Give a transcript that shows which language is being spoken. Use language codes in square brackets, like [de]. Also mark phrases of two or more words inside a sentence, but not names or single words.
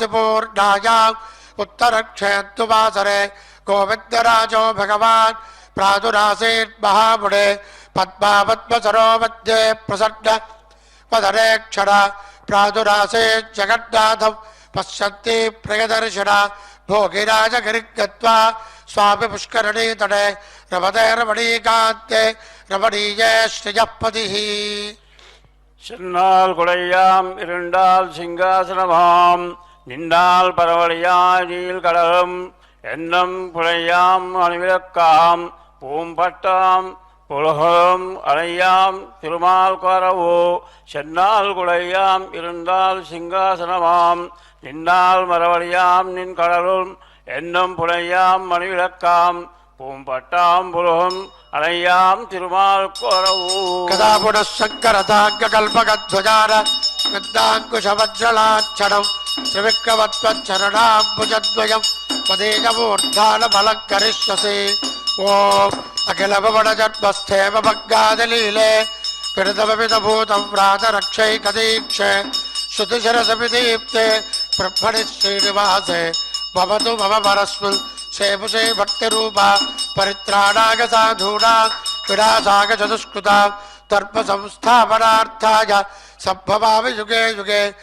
[sa] पूर्णायाम् उत्तरक्षेत्तुवासरे गोविन्दराजो भगवान् प्रादुरासीन्महामुने पद्मापद्मसरो मध्ये प्रसन्न वदनेक्षण प्रादुरासीन् जगन्नाथं पश्यन्ति प्रियदर्शना भोगिराजगिरिगत्वा स्वामि पुष्करणी तटे रमते रमणीकान्ते रमणीये श्रियःपतिः [ta] சென்னால் குடையாம் இருண்டால் சிங்காசனமாம் நின்றால் பரவழியாய் நீள் கடலும் எண்ணம் புழையாம் அணிவிளக்காம் பூம்பட்டாம் புலகம் அணையாம் திருமால் கரவோ சென்னால் குடையாம் இருந்தால் சிங்காசனமாம் நின்னால் மரவழியாம் நின் கடலும் எண்ணம் புழையாம் மணிவிளக்காம் பூம்பட்டாம் புலகம் அணையாம் திருமால் கரவோ [sa] कदा पुनः शङ्करताङ्गकल्पकध्वजार विद्याङ्कुशवज्रलाच्छनं त्रिविक्रमत्वच्चरणाम्बुजद्वयं पदेजमूर्धानमलङ्करिष्यसि ॐ अखिलभुवनजन्मस्थेम भग्गादिलीले पिडतममिदभूतं व्रातरक्षैकदीक्षे श्रुतिशिरसमिदीप्ते ब्रह्मणि श्रीनिवासे भवतु मम परस्मिन् सेवसे भक्तिरूपा परित्राणाय साधूना विनाशाय चतुष्कृता धर्मसंस्थापनार्थाय सम्भवामि युगे युगे